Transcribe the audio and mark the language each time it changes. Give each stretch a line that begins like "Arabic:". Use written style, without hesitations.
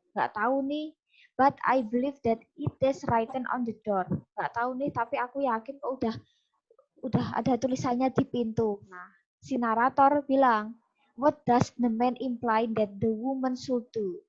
Indonesian: Nggak tahu nih,
English: but I believe that it is written on the door.
Indonesian: Nggak tahu nih, tapi aku yakin kok udah ada tulisannya di pintu. Nah, si narator bilang,
English: "What does the man imply that the woman should do?"